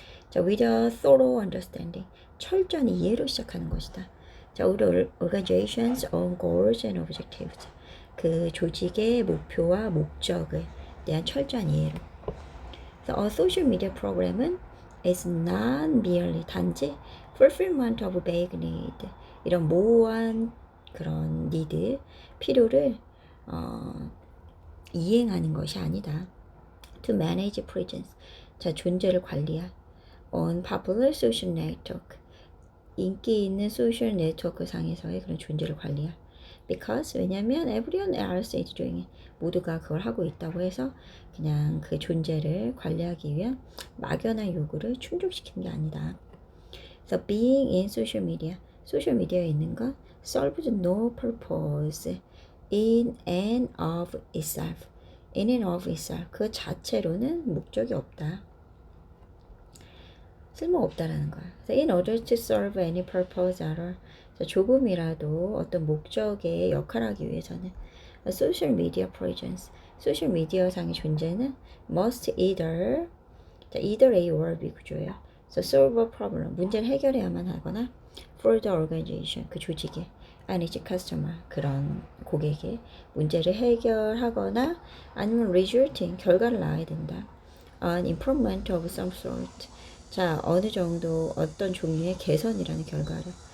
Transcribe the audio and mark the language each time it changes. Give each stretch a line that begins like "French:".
English: 자, with a thorough understanding,
Korean: 철저한 이해로 시작하는 것이다. 자, 우리
English: organization's own goals and objectives,
Korean: 그 조직의 목표와 목적에 대한 철저한 이해로.
English: 그래서 a social media program은 is not merely,
Korean: 단지
English: fulfillment of vague need,
Korean: 이런 모호한 그런 need, 필요를 이행하는 것이 아니다.
English: To manage presence,
Korean: 자, 존재를 관리할
English: on popular social network,
Korean: 인기 있는 소셜 네트워크 상에서의 그런 존재를 관리할.
English: Because,
Korean: 왜냐면
English: everyone else is doing it,
Korean: 모두가 그걸 하고 있다고 해서 그냥 그 존재를 관리하기 위한 막연한 요구를 충족시키는 게 아니다.
English: So being in social media,
Korean: 소셜 미디어에 있는 것
English: serves no purpose in and of itself, in and of itself,
Korean: 그 자체로는 목적이 없다. 쓸모없다라는 거야.
English: In order to serve any purpose at all,
Korean: 조금이라도 어떤 목적에 역할하기 위해서는
English: social media presence,
Korean: 소셜 미디어 상의 존재는
English: must either, either A or B
Korean: 구조예요.
English: So solve a problem,
Korean: 문제를 해결해야만 하거나
English: for the organization,
Korean: 그 조직에,
English: and its customer,
Korean: 그런 고객의 문제를 해결하거나 아니면
English: resulting,
Korean: 결과를 낳아야 된다. An improvement of some sort, 자, 어느 정도 어떤 종류의 개선이라는 결과를.